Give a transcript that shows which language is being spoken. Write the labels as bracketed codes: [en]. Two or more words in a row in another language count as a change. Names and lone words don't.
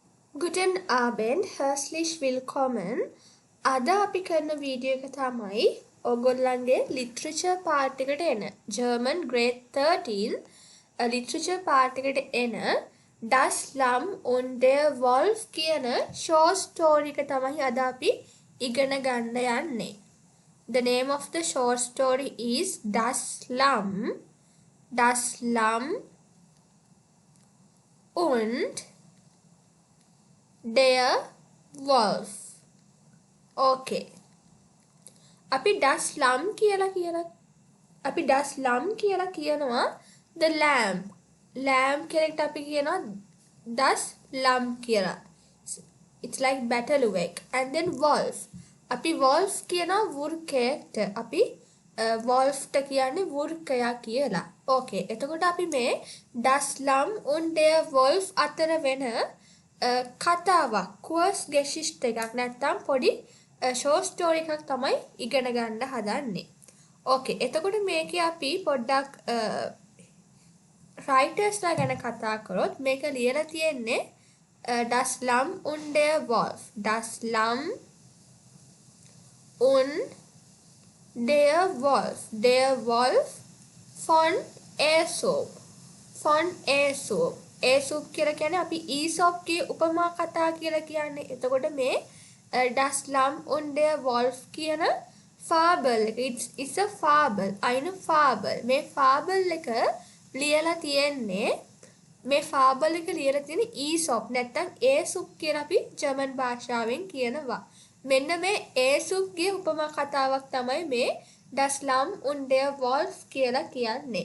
[de] Guten Abend, herzlich willkommen. [si] අද අපි කරන වීඩියෝ එක තමයි ඔයගොල්ලන්ගේ [en] literature part [si] එකට එන [en] German grade 13 literature part [si] එකට එන Das Lamm und der Wolf කියන [en] short story [si] එක තමයි අද අපි ඉගෙන ගන්න යන්නේ. [en] The name of the short story is Das Lamm und der Wolf. [si] Okay. අපි [de] das Lamm [si] කියලා කියනවා [en] the lamb. [si] lamb කෙනෙක්ට අපි කියනවා [de] das Lamm [si] කියලා. [en] It's like battlefield. And then wolf. [si] අපි wolf කියනවා වෘකයට. අපි wolf ට කියන්නේ වෘකයා කියලා. Okay. එතකොට අපි මේ das Lamm und der Wolf අතර වෙන කතාවක් Kurzgeschichte එකක් නැත්නම් පොඩි [en] short story [si] එකක් තමයි ඉගෙන ගන්න හදන්නේ. Okay, එතකොට මේකේ අපි පොඩ්ඩක් writersලා ගැන කතා කරොත් මේක ලියලා තියෙන්නේ Das Lamm und der Wolf. [de] Das Lamm und der Wolf. Der Wolf von Aesop. [si] Aesop කියලා කියන්නේ අපි Aesop ගේ උපමා කතා කියලා කියන්නේ. එතකොට මේ Das Lamm und der Wolf කියන fable එක. [en] It's a fable. [de] eine fable. [si] මේ fable එක ලියලා තියෙන්නේ Aesop නැත්නම් Aesop කියලා අපි ජර්මන් භාෂාවෙන් කියනවා. මෙන්න මේ Aesop ගේ උපමා කතාවක් තමයි මේ Das Lamm und der Wolf කියලා කියන්නේ.